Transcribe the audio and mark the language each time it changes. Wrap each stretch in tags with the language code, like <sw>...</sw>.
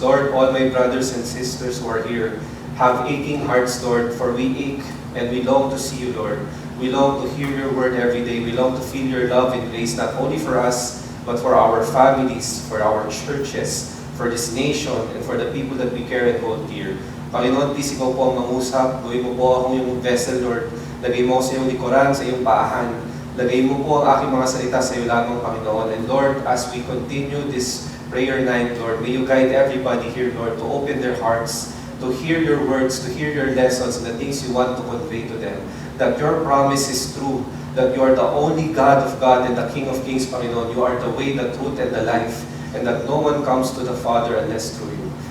<en>Lord, all my brothers and sisters who are here have aching hearts, Lord, for we ache and we long to see you, Lord. We long to hear your word every day. We long to feel your love and grace, not only for us, but for our families, for our churches, for this nation, and for the people that we care and hold dear.</en> <tl>Panginoon, please ikaw po ang mangusap.</tl> <en>Gawin mo po akong yung vessel, Lord.</en> <tl>Lagay mo sa iyong likuran, sa iyong paahan. Lagay mo po ang aking mga salita sa iyo lamang, Panginoon.</tl> <en>And Lord, as we continue this prayer night, Lord, may you guide everybody here, Lord, to open their hearts, to hear your words, to hear your lessons, and the things you want to convey to them. That your promise is true, that you are the only God of God and the King of Kings, Panginoon. You are the way, the truth, and the life, and that no one comes to the Father unless through you.</en>